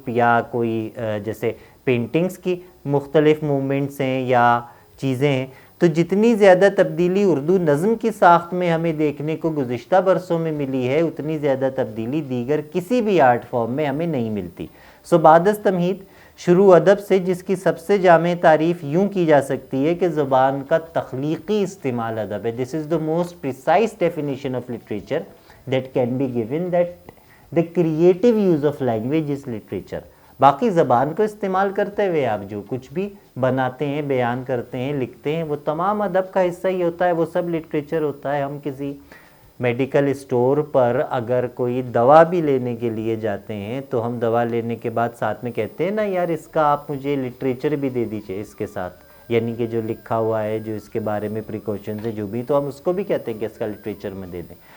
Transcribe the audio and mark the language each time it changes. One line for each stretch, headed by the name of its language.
Urdu: یا کوئی جیسے پینٹنگز کی مختلف موومنٹس ہیں یا چیزیں ہیں، تو جتنی زیادہ تبدیلی اردو نظم کی ساخت میں ہمیں دیکھنے کو گزشتہ برسوں میں ملی ہے، اتنی زیادہ تبدیلی دیگر کسی بھی آرٹ فارم میں ہمیں نہیں ملتی. بعد از تمہید شروع ادب سے، جس کی سب سے جامع تعریف یوں کی جا سکتی ہے کہ زبان کا تخلیقی استعمال ادب ہے.
English: This is the most precise definition of literature that can be given, that the creative use of language is literature.
Urdu: باقی زبان کو استعمال کرتے ہوئے آپ جو کچھ بھی بناتے ہیں، بیان کرتے ہیں، لکھتے ہیں، وہ تمام ادب کا حصہ ہی ہوتا ہے، وہ سب لٹریچر ہوتا ہے. ہم کسی میڈیکل اسٹور پر اگر کوئی دوا بھی لینے کے لیے جاتے ہیں تو ہم دوا لینے کے بعد ساتھ میں کہتے ہیں نا یار اس کا آپ مجھے لٹریچر بھی دے دیجئے اس کے ساتھ، یعنی کہ جو لکھا ہوا ہے، جو اس کے بارے میں پریکاشنز ہے جو بھی، تو ہم اس کو بھی کہتے ہیں کہ اس کا لٹریچر میں دے دیں.